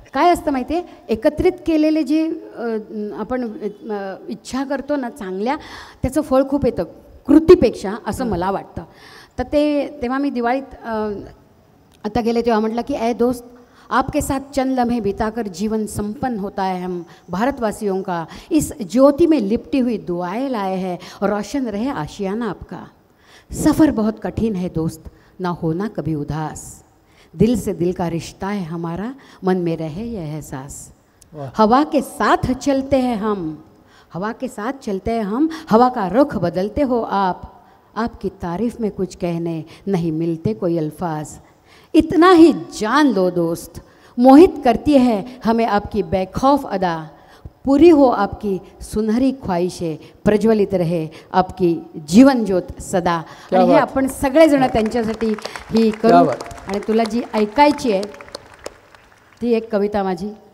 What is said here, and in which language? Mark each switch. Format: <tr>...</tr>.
<mr>काय असतं माहिती आहे, एकत्रित केलेले जे आपण इच्छा करतो ना चांगल्या, त्याचं फळ खूप येतं कृतीपेक्षा, असं मला वाटतं. तर तेव्हा मी दिवाळीत आता गेले तेव्हा म्हटलं की</mr> <hi>ऐ दोस्त, आपके साथ चंद लम्हे बिताकर जीवन संपन्न होता है. हम भारतवासियों का इस ज्योति में लिपटी हुई दुआएं लाए हैं, रोशन रहे आशियाना आपका. सफ़र बहुत कठिन है दोस्त, ना होना कभी उदास. दिल से दिल का रिश्ता है हमारा, मन में रहे यह एहसास. हवा के साथ चलते हैं हम, हवा के साथ चलते हैं हम, हवा का रुख बदलते हो आप. आपकी तारीफ़ में कुछ कहने नहीं मिलते कोई अल्फाज. इतना ही जान लो दोस्त, मोहित करती है हमें आपकी बेखौफ अदा. पूरी हो आपकी सुनहरी ख्वाहिशें, प्रज्वलित रहे आपकी जीवन ज्योत सदा.</hi> <mr>आणि हे आपण सगळेजण त्यांच्यासाठी ही करू. आणि तुला जी ऐकायची आहे ती एक कविता माझी.</mr>